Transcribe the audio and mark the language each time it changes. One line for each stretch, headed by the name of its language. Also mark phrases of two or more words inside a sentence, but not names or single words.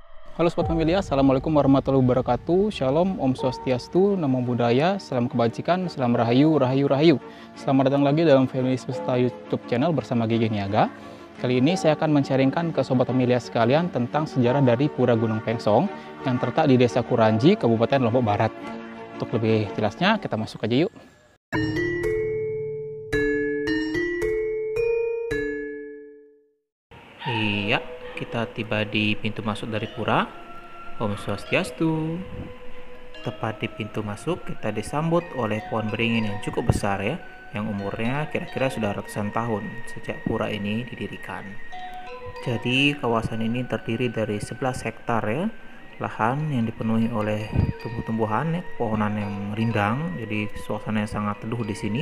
Indonesian: Halo Sobat Familia,
Arabic: السلام عليكم ورحمة الله وبركاته.
Indonesian: Shalom, Om Swastiastu, Namo Buddhaya, Salam Kebajikan, Salam Rahayu, Rahayu, Rahayu. Selamat datang lagi dalam Family Semesta YouTube channel bersama Gigi Niaga. Kali ini saya akan men-sharingkan ke Sobat Familia sekalian tentang sejarah dari Pura Gunung Pengsong yang terletak di Desa Kuranji, Kabupaten Lombok Barat. Untuk lebih jelasnya, kita masuk aja yuk. Iya, kita tiba di pintu masuk dari pura. Om Swastiastu. Tepat di pintu masuk, kita disambut oleh pohon beringin yang cukup besar ya, yang umurnya kira-kira sudah ratusan tahun sejak pura ini didirikan. Jadi kawasan ini terdiri dari 11 hektar ya, lahan yang dipenuhi oleh tumbuh-tumbuhan ya, pohonan yang rindang, jadi suasana yang sangat teduh di sini.